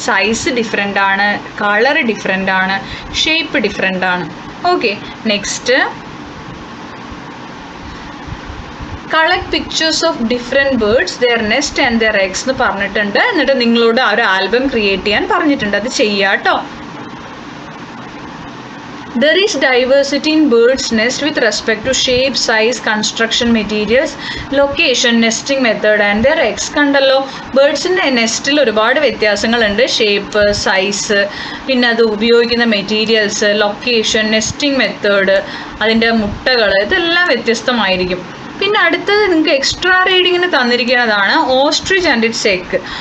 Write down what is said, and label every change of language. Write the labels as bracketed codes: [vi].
[ml] Size different ആണ്, colour different ആണ്, shape different ആണ്. [en] okay, next collect pictures of different birds, their nest and their eggs [ml] എന്ന് പറഞ്ഞിട്ടുണ്ട്. എന്നിട്ട് നിങ്ങളോട് ആ ഒരു ആൽബം ക്രിയേറ്റ് ചെയ്യാൻ പറഞ്ഞിട്ടുണ്ട്, അത് ചെയ്യാം കേട്ടോ. [en] There is diversity in birds' nest with respect to shape, size, construction materials, location, nesting method and their eggs. [ml] കണ്ടല്ലോ, ബേർഡ്സിൻ്റെ നെസ്റ്റിൽ ഒരുപാട് വ്യത്യാസങ്ങളുണ്ട്. ഷേപ്പ്, സൈസ്, പിന്നെ അത് ഉപയോഗിക്കുന്ന മെറ്റീരിയൽസ്, ലൊക്കേഷൻ, നെസ്റ്റിംഗ് മെത്തേഡ്, അതിൻ്റെ മുട്ടകൾ, ഇതെല്ലാം വ്യത്യസ്തമായിരിക്കും. പിന്നെ അടുത്തത് നിങ്ങൾക്ക് extra റീഡിങ്ങിന് തന്നിരിക്കുന്നതാണ് [en] Ostrich and its egg.